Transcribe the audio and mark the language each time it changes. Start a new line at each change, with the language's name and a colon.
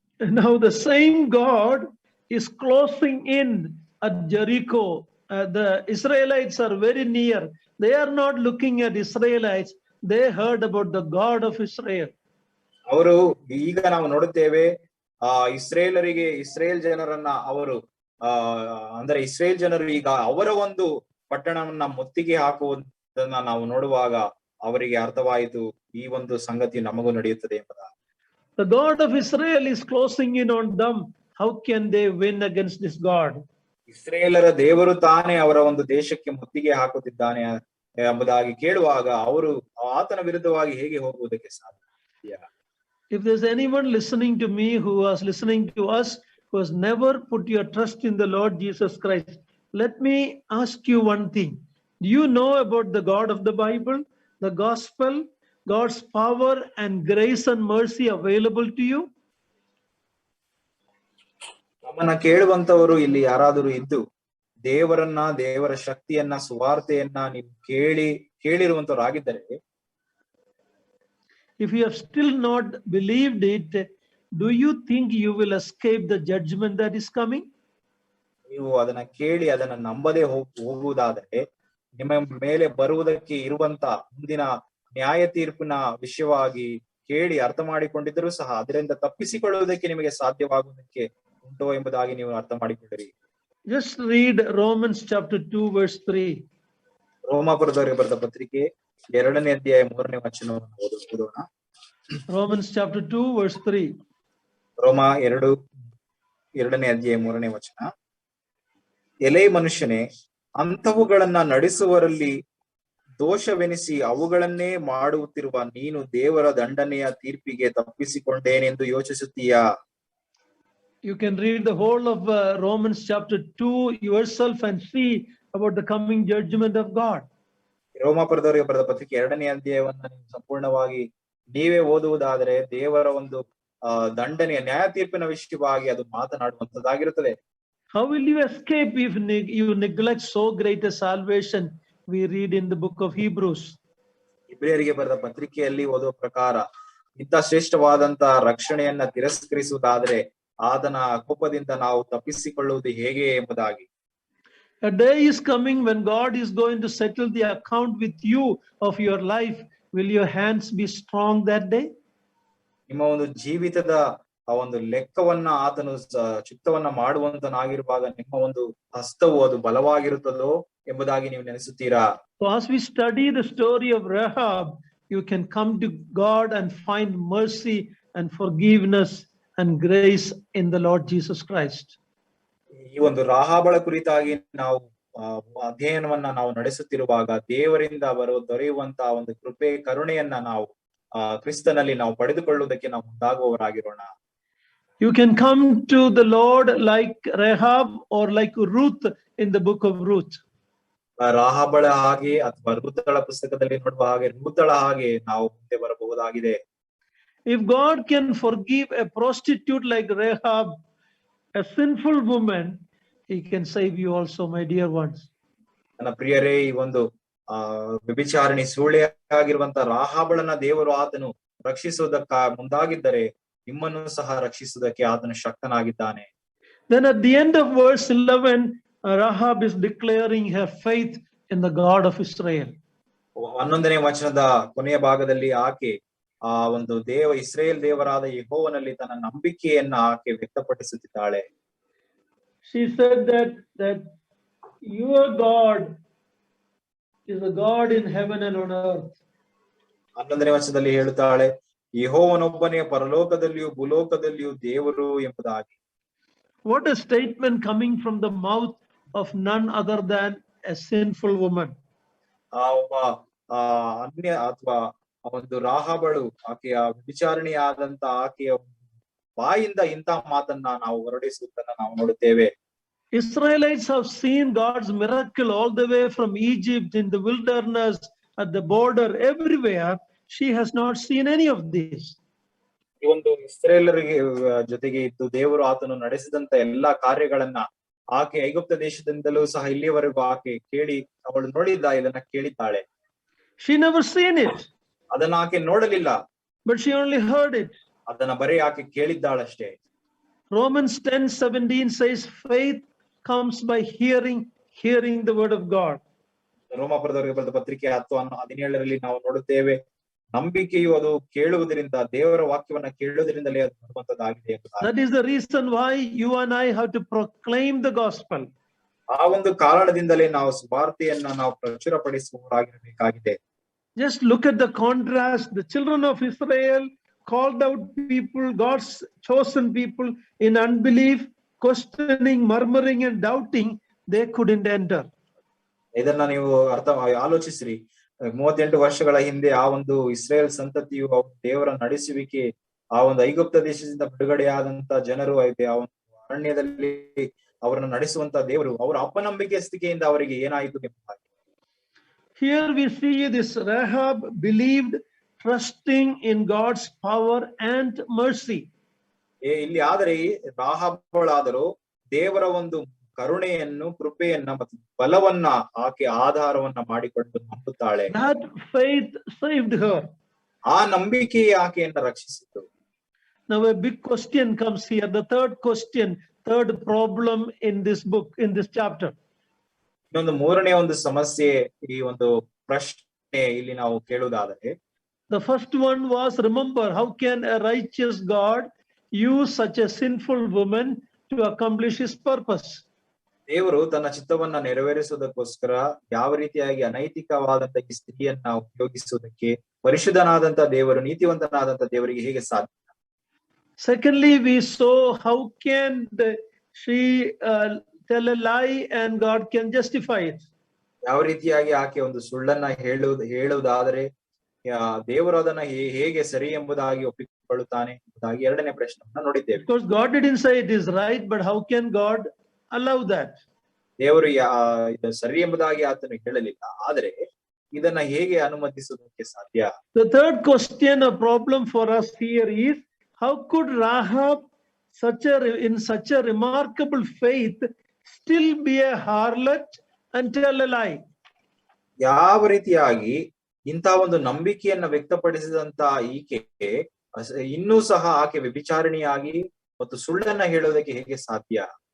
English: Now the same God is closing in at Jericho. The Israelites are very near. They are not looking at Israelites. They heard about the God of Israel.
Kannada: ಅವರು ಈಗ ನಾವು ನೋಡುತ್ತೇವೆ Israel ಜನರನ್ನ ಅವರು ಅಂದ್ರೆ Israel ಜನರು ಈಗ ಅವರ ಒಂದು ಪಟ್ಟಣವನ್ನ ಮುತ್ತಿಗೆ ಹಾಕುವುದನ್ನ ನಾವು ನೋಡುವಾಗ ಅವರಿಗೆ ಅರ್ಥವಾಯಿತು ಈ ಒಂದು ಸಂಗತಿ ನಮಗೂ ನಡೆಯುತ್ತದೆ ಎಂಬುದಾಗಿ.
English: The God of Israel is closing in on them. How can they win against this God?
Kannada: ಇಸ್ರೇಲರ ದೇವರು ತಾನೇ ಅವರ ಒಂದು ದೇಶಕ್ಕೆ ಮುತ್ತಿಗೆ ಹಾಕುತ್ತಿದ್ದಾನೆ ಎಂಬುದಾಗಿ ಕೇಳುವಾಗ ಅವರು ಆತನ ವಿರುದ್ಧವಾಗಿ ಹೇಗೆ ಹೋಗುವುದಕ್ಕೆ ಸಾಧ್ಯ?
English: If there's anyone listening to me who was listening to us, who has never put your trust in the Lord Jesus Christ, let me ask you one thing. Do you know about the God of the Bible, the gospel, God's power and grace and mercy available to you?
Kannada: ನಮ್ಮನ್ನ ಕೇಳುವಂತವರು ಇಲ್ಲಿ ಯಾರಾದರೂ ಇದ್ದು ದೇವರನ್ನ, ದೇವರ ಶಕ್ತಿಯನ್ನ, ಸುವಾರ್ತೆಯನ್ನ ನೀವು ಕೇಳಿರುವಂತವರಾಗಿದ್ದರೆ,
English: if you have still not believed it, do you think you will escape the judgment that is coming?
Kannada: ನೀವು ಅದನ್ನ ಕೇಳಿ ಅದನ್ನ ನಂಬದೇ ಹೋಗುವುದಾದರೆ ನಿಮ್ಮ ಮೇಲೆ ಬರುವುದಕ್ಕೆ ಇರುವಂತ ಮುಂದಿನ ನ್ಯಾಯ ತೀರ್ಪಿನ ವಿಷಯವಾಗಿ ಕೇಳಿ ಅರ್ಥ ಮಾಡಿಕೊಂಡಿದ್ದರೂ ಸಹ ಅದರಿಂದ ತಪ್ಪಿಸಿಕೊಳ್ಳುವುದಕ್ಕೆ ನಿಮಗೆ ಸಾಧ್ಯವಾಗುವುದಕ್ಕೆ ಉಂಟೋ ಎಂಬುದಾಗಿ ನೀವು ಅರ್ಥ ಮಾಡಿಕೊಳ್ಳಿರಿ.
English: Just read Romans chapter 2 verse 3.
Kannada: ರೋಮಾಪುರದವರಿಗೆ ಬರೆದ ಪತ್ರಿಕೆ 2ನೇ ಅಧ್ಯಾಯ 3ನೇ ವಚನವನ್ನು ಓದೋಣ.
English: Romans chapter 2 verse 3.
Kannada: ರೋಮ 2ನೇ ಅಧ್ಯಾಯ 3ನೇ ವಚನ. ಎಲೈ ಮನುಷ್ಯನೇ, ಅಂಥವುಗಳನ್ನ ನಡೆಸುವರಲ್ಲಿ ದೋಷವೆನಿಸಿ ಅವುಗಳನ್ನೇ ಮಾಡುತ್ತಿರುವ ನೀನು ದೇವರ ದಂಡನೆಯ ತೀರ್ಪಿಗೆ ತಪ್ಪಿಸಿಕೊಂಡೇನೆಂದು ಯೋಚಿಸುತ್ತೀಯಾ?
English: You can read the whole of Romans chapter 2 yourself and see about the coming judgment of God.
Kannada: ರೋಮಾಪುರದವರಿಗೆ ಬರೆದ ಪತ್ರಿಕೆ 2ನೇ ಅಧ್ಯಾಯವನ್ನ ನೀವು ಸಂಪೂರ್ಣವಾಗಿ ನೀವೇ ಓದುವುದಾದರೆ ದೇವರ ಒಂದು ದಂಡನೆಯ ನ್ಯಾಯ ತೀರ್ಪಿನ ವಿಷಯವಾಗಿ ಅದು ಮಾತನಾಡುವಂತದ್ದಾಗಿರುತ್ತದೆ.
English: How will you escape if you neglect so great a salvation we read in the book of Hebrews?
Kannada: ಇಬ್ರಿಯರಿಗೆ ಬರೆದ ಪತ್ರಿಕೆಯಲ್ಲಿ ಓದುವ ಪ್ರಕಾರ ಇಂಥ ಶ್ರೇಷ್ಠವಾದಂತ ರಕ್ಷಣೆಯನ್ನ ತಿರಸ್ಕರಿಸುವುದಾದರೆ ಆತನ ಕೋಪದಿಂದ ನಾವು ತಪ್ಪಿಸಿಕೊಳ್ಳುವುದು ಹೇಗೆ ಎಂಬುದಾಗಿ.
English: A day is coming when God is going to settle the account with you of your life. Will your hands be strong that day?
Kannada: ನಿಮ್ಮ ಒಂದು ಜೀವಿತದ ಆ ಒಂದು ಲೆಕ್ಕವನ್ನ ಆತನು ಚಿತ್ತವನ್ನ ಮಾಡುವಂತನಾಗಿರುವಾಗ ನಿಮ್ಮ ಒಂದು ಹಸ್ತವು ಅದು ಬಲವಾಗಿರುತ್ತದೋ ಎಂಬುದಾಗಿ ನೀವು ನೆನೆಸುತ್ತೀರಾ?
English: So as we study the story of Rahab, you can come to God and find mercy and forgiveness and grace in the Lord Jesus Christ.
Kannada: ಈ ಒಂದು ರಾಹಾಬಳ ಕುರಿತಾಗಿ ನಾವು ಅಧ್ಯಯನವನ್ನ ನಾವು ನಡೆಸುತ್ತಿರುವಾಗ ದೇವರಿಂದ ದೊರೆಯುವಂತಹ ಒಂದು ಕೃಪೆ, ಕರುಣೆಯನ್ನ ನಾವು ಕ್ರಿಸ್ತನಲ್ಲಿ ನಾವು ಪಡೆದುಕೊಳ್ಳುವುದಕ್ಕೆ ನಾವು ಮುಂದಾಗುವವರಾಗಿರೋಣ.
English: You can come to the Lord like Rahab or like Ruth in the book of Ruth.
Kannada: ರಾಹಾಬಳ ಹಾಗೆ ಅಥವಾ ರೂತಳ ಪುಸ್ತಕದಲ್ಲಿ ನೋಡುವ ಹಾಗೆ ರೂತಳ ಹಾಗೆ ನಾವು ಮುಂದೆ ಬರಬಹುದಾಗಿದೆ.
English: If God can forgive a prostitute like Rahab, a sinful woman, he can save you also, my dear ones.
Kannada: ನನ್ನ ಪ್ರಿಯರೇ, ಈ ಒಂದು ವ್ಯಭಿಚಾರಿಣಿ ಸುಳ್ಳೆಯಾಗಿರುವಂತ ರಾಹಾಬಳನ ದೇವರು ಆತನು ರಕ್ಷಿಸುವುದಕ್ಕ ಮುಂದಾಗಿದ್ದರೆ ನಿಮ್ಮನ್ನು ಸಹ ರಕ್ಷಿಸುವುದಕ್ಕೆ ಆತನು ಶಕ್ತನಾಗಿದ್ದಾನೆ.
English: Then at the end of verse 11, Rahab is declaring her faith in the God of Israel.
Kannada: 11ನೇ ವಚನದ ಕೊನೆಯ ಭಾಗದಲ್ಲಿ ಆಕೆ ಆ ಒಂದು ಇಸ್ರೇಲ್ ದೇವರಾದ ಯೆಹೋವನಲ್ಲಿ ತನ್ನ ನಂಬಿಕೆಯನ್ನ ಆಕೆ ವ್ಯಕ್ತಪಡಿಸುತ್ತಿದ್ದಾಳೆ.
English: She said that your God is a God in heaven and on earth.
Kannada: 11ನೇ ವಚನದಲ್ಲಿ ಹೇಳುತ್ತಾಳೆ, ಯೆಹೋವನೊಬ್ಬನೇ ಪರಲೋಕದಲ್ಲಿಯೂ ಭೂಲೋಕದಲ್ಲಿಯೂ ದೇವರು ಎಂಬುದಾಗಿ.
English: What a statement coming from the mouth of none other than a sinful woman.
Kannada: ಒಬ್ಬ ಅನ್ಯ ಅಥವಾ ಒಂದು ರಾಹಾಬಳು ಆಕೆಯ ವಿಚಾರಣೆಯಾದಂತ ಆಕೆಯ ಬಾಯಿಂದ ಇಂಥ ಮಾತನ್ನ ನಾವು ಹೊರಡಿಸುವುದನ್ನ ನಾವು ನೋಡುತ್ತೇವೆ.
English: Israelites have seen God's miracle all the way from Egypt, in the wilderness, at the border, everywhere. She has not seen any of this.
Kannada: ಈ ಒಂದು ಇಸ್ರೇಲರಿಗೆ ಜೊತೆಗೆ ಇದ್ದು ದೇವರು ಆತನು ನಡೆಸಿದಂತ ಎಲ್ಲಾ ಕಾರ್ಯಗಳನ್ನ ಆಕೆ ಐಗುಪ್ತ ದೇಶದಿಂದಲೂ ಸಹ ಇಲ್ಲಿಯವರೆಗೂ ಆಕೆ ಕೇಳಿ ಅವಳು ಇದನ್ನ ಕೇಳಿದ್ದಾಳೆ.
English: She never seen it.
Kannada: ಅದನ್ನ ಆಕೆ ನೋಡಲಿಲ್ಲ.
English: But she only heard it.
Kannada: ಅದನ್ನ ಬರೀ ಆಕೆ ಕೇಳಿದ್ದಾಳಷ್ಟೇ.
English: Romans 10:17 says faith comes by hearing the word of God.
Kannada: ರೋಮಾಪುರದವರಿಗೆ ಬರೆದ ಪತ್ರಿಕೆ 10:17 ನಾವು ನೋಡುತ್ತೇವೆ, ನಂಬಿಕೆಯು ಅದು ಕೇಳುವುದರಿಂದ, ದೇವರ ವಾಕ್ಯವನ್ನ ಕೇಳುವುದರಿಂದಲೇ ಅದು ಬರುವಂತದ್ದಾಗಿದೆ.
English: That is the reason why you and I have to proclaim the gospel.
Kannada: ಆ ಒಂದು ಕಾರಣದಿಂದಲೇ ನಾವು ಸುವಾರ್ತೆಯನ್ನ ನಾವು ಪ್ರಚುರಪಡಿಸುವವರಾಗಿರಬೇಕಾಗಿದೆ.
English: Just look at the contrast. The children of Israel, called out people, God's chosen people, in unbelief, questioning, murmuring and doubting, they couldn't enter.
Kannada: ಇದನ್ನ ನೀವು ಆಲೋಚಿಸ್ರಿ. 38 ವರ್ಷಗಳ ಹಿಂದೆ ಆ ಒಂದು ಇಸ್ರೇಲ್ ಸಂತತಿಯು ದೇವರ ನಡೆಸುವಿಕೆ, ಆ ಒಂದು ಐಗುಪ್ತ ದೇಶದಿಂದ ಬಿಡುಗಡೆಯಾದಂತ ಜನರು ಆ ಒಂದು ಅರಣ್ಯದಲ್ಲಿ ಅವರನ್ನು ನಡೆಸುವಂತ ದೇವರು ಅವರ ಅಪನಂಬಿಕೆ ಸ್ಥಿತಿಯಿಂದ ಅವರಿಗೆ ಏನಾಯಿತು ಎಂಬುದಾಗಿ.
English: Here we see this Rahab believed, trusting in God's power and mercy.
Kannada: ಇಲ್ಲಿ ಆದರೆ ರಾಹಾಬಳಾದರೂ ದೇವರ ಒಂದು ಕರುಣೆಯನ್ನು, ಕೃಪೆಯನ್ನ ಮತ್ತು ಬಲವನ್ನ ಆಕೆ ಆಧಾರವನ್ನ ಮಾಡಿಕೊಂಡು ನಂಬುತ್ತಾಳೆ.
English: That faith saved her.
Kannada: ಆ ನಂಬಿಕೆಯೇ ಆಕೆಯನ್ನ ರಕ್ಷಿಸಿತು.
English: Now a big question comes here. The third question, third problem in this book, in this chapter.
Kannada: ಇನ್ನೊಂದು ಮೂರನೇ ಒಂದು ಸಮಸ್ಯೆ, ಈ ಒಂದು ಪ್ರಶ್ನೆ ಇಲ್ಲಿ ನಾವು ಕೇಳುವುದಾದರೆ,
English: the first one was, remember, how can a righteous God use such a sinful woman to accomplish his purpose?
Kannada: ದೇವರು ತನ್ನ ಚಿತ್ತವನ್ನ ನೆರವೇರಿಸುವುದಕ್ಕೋಸ್ಕರ ಯಾವ ರೀತಿಯಾಗಿ ಅನೈತಿಕವಾದಂತ ಈ ಸ್ತ್ರೀಯನ್ನ ಉಪಯೋಗಿಸುವುದಕ್ಕೆ ಪರಿಶುದ್ಧನಾದಂತ ದೇವರು, ನೀತಿವಂತನಾದಂತ ದೇವರಿಗೆ ಹೇಗೆ ಸಾಧ್ಯ?
English: Secondly, we saw how can she tell a lie and God can justify it.
Kannada: ಯಾವ ರೀತಿಯಾಗಿ ಆಕೆ ಒಂದು ಸುಳ್ಳನ್ನ ಹೇಳುವುದಾದರೆ ದೇವರು ಅದನ್ನ ಹೇಗೆ ಸರಿ ಎಂಬುದಾಗಿ ಒಪ್ಪಿಕೊಳ್ಳುತ್ತಾನೆ ಎಂಬುದಾಗಿ ಎರಡನೇ ಪ್ರಶ್ನೆಯನ್ನ ನೋಡಿದ್ದೇವೆ.
English: Because God didn't say it is right, but how can God allow that?
Kannada: ದೇವರು ಇದು ಸರಿ ಎಂಬುದಾಗಿ ಆತನು ಹೇಳಲಿಲ್ಲ, ಆದರೆ ಇದನ್ನ ಹೇಗೆ ಅನುಮತಿಸುವುದಕ್ಕೆ ಸಾಧ್ಯ?
English: The third question, a problem for us here is, how could Rahab, in such a remarkable faith, still be a harlot and tell a lie?
Kannada: ಯಾವ ರೀತಿಯಾಗಿ ಇಂಥ ಒಂದು ನಂಬಿಕೆಯನ್ನ ವ್ಯಕ್ತಪಡಿಸಿದಂತ ಈಕೆ ಇನ್ನೂ ಸಹ ಆಕೆ ವ್ಯಭಿಚಾರಿಣಿಯಾಗಿ ಮತ್ತು ಸುಳ್ಳನ್ನ ಹೇಳೋದಕ್ಕೆ ಹೇಗೆ ಸಾಧ್ಯ?